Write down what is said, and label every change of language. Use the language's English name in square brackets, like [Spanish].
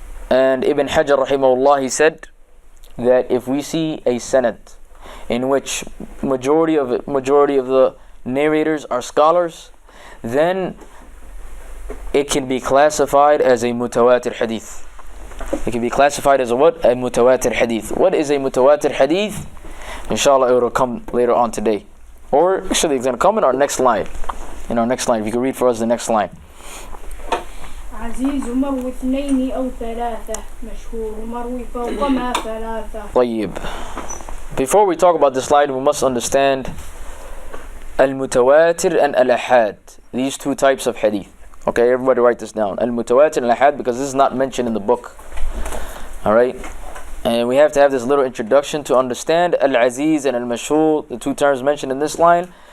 [English] And Ibn Hajar rahimahullah, he said that if we see a sanad in which majority of the narrators are scholars, then it can be classified as a mutawatir hadith. It can be classified as a what? A mutawatir hadith. What is a mutawatir hadith? Inshallah, it will come later on today. Or actually, it's going to come in our next line. In our next line, if you can read for us the next line. [Arabic] عزيز مروي اثنين أو ثلاثة مشهور مروي فوق ما ثلاثة. طيب. [English] Before we talk about this slide, we must understand al-mutawatir and al-ahad. These two types of hadith. Okay, everybody write this down. Al-mutawatir and al-ahad, because this is not mentioned in the book. Alright? And we have to have this little introduction to understand al-aziz and al-mashhur, the two terms mentioned in this line.